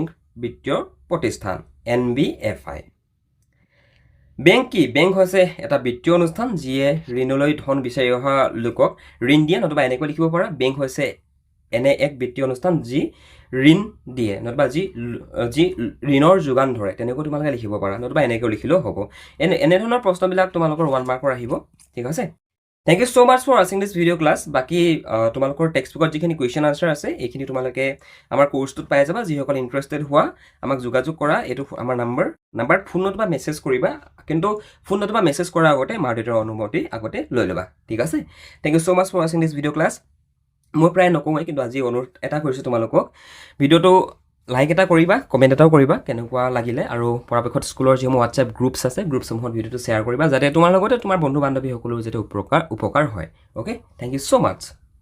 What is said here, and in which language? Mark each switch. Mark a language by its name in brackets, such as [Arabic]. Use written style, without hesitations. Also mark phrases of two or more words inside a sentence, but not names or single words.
[Assamese] বিত্তীয় প্ৰতিষ্ঠান NBFI বেংক কি বেংক হৈছে এটা বিত্তীয় অনুষ্ঠান যিয়ে ঋণলৈ ধন বিচাৰি অহা লোকক ঋণ দিয়ে নতুবা এনেকৈ লিখিব পাৰা বেংক হৈছে এনে এক বিত্তীয় অনুষ্ঠান যি ঋণ দিয়ে নতুবা যি ঋণৰ যোগান ধৰে তেনেকৈ তোমালোকে লিখিব পাৰা নতুবা এনেকৈ লিখিলেও হ'ব এনেধৰণৰ প্ৰশ্নবিলাক তোমালোকৰ 1 মাৰ্কৰ আহিব ঠিক আছে [English] Thank you so much for watching this video class. [Assamese] বাকি তোমালোকৰ টেক্সটবুকত যিখিনি [English] question answer [Assamese] আছে এইখিনি তোমালোকে আমাৰ কোৰ্সটোত পাই যাবা যিসকল ইন্টাৰেষ্টেড হোৱা আমাক যোগাযোগ কৰা এটো আমাৰ [English] number phone [Assamese] নতুবা মেছেজ কৰিবা কিন্তু ফোন নতুবা মেছেজ কৰাৰ আগতে মাৰ দেউতাৰ অনুমতি আগতে লৈ লবা ঠিক আছে [English] Thank you so much for watching this video class. [Assamese] মই প্ৰায় নকওঁই কিন্তু আজি অনুৰোধ এটা কৰিছো তোমালোকক ভিডিওটো লাইক এটা কৰিবা কমেন্ট এটাও কৰিবা কেনেকুৱা লাগিলে আৰু পৰাপক্ষত স্কুলৰ যে [English] WhatsApp groups [Assamese] আছে গ্ৰুপসমূহত ভিডিওটো শেয়াৰ কৰিবা যাতে তোমাৰ লগতে তোমাৰ বন্ধু বান্ধৱী সকলো যাতে উপকাৰ হয় [English] okay thank you so much